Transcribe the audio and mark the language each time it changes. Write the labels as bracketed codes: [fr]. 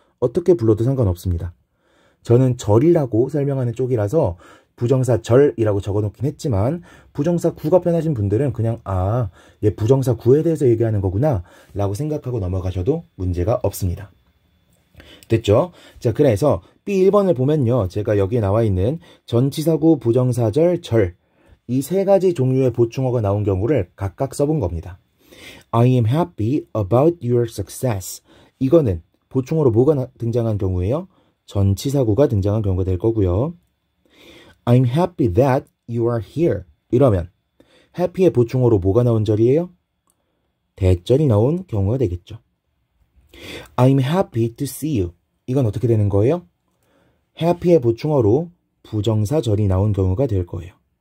[ko] 어떻게 불러도 상관없습니다. 저는 절이라고 설명하는 쪽이라서 부정사 절이라고 적어놓긴 했지만 부정사 구가 편하신 분들은 그냥 얘 부정사 구에 대해서 얘기하는 거구나 라고 생각하고 넘어가셔도 문제가 없습니다. 됐죠? 자, 그래서 B1번을 보면요. 제가 여기에 나와 있는 전치사구, 부정사절, 절 이 세 가지 종류의 보충어가 나온 경우를 각각 써본 겁니다. [en] I am happy about your success. [ko] 이거는 보충어로 뭐가 등장한 경우예요? 전치사구가 등장한 경우가 될 거고요. [en] I'm happy that you are here. [ko] 이러면 happy의 보충어로 뭐가 나온 절이에요? 대절이 나온 경우가 되겠죠. [en] I'm happy to see you. [ko] 이건 어떻게 되는 거예요? happy의 보충어로 부정사절이 나온 경우가 될 거예요.